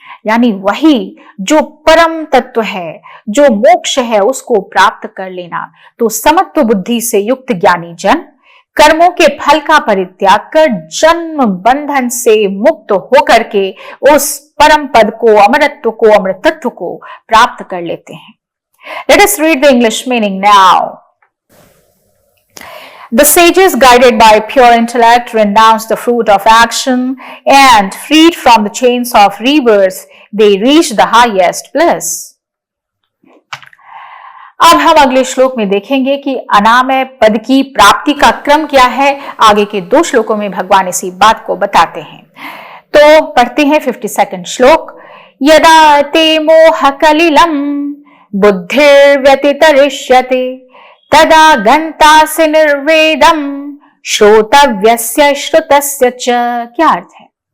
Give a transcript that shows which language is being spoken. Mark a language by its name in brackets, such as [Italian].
[Hindi] यानी वही जो परम तत्व है, जो मोक्ष है, उसको प्राप्त कर लेना। तो समत्व बुद्धि से युक्त ज्ञानी जन कर्मों के फल का परित्याग कर जन्म बंधन से मुक्त होकर के उस परम पद को, अमरत्व को, अमृतत्व को प्राप्त कर लेते हैं। [English] Let us read the English meaning now. The sages, guided by pure intellect, renounced the fruit of action and freed from the chains of rebirth, they reached the highest bliss. [Hindi] अब हम अगले श्लोक में देखेंगे कि अनामय पद की प्राप्ति का क्रम क्या है। आगे के 2 श्लोकों में भगवान इसी बात को बताते हैं। तो पढ़ते हैं 52वां श्लोक। [Sanskrit] यदा ते मोह कलिलम बुद्धिर्व्यतितरिष्यते तदा गन्तासि निर्वेदम श्रोतव्यस्य श्रुतस्य च। [Hindi] क्या अर्थ है?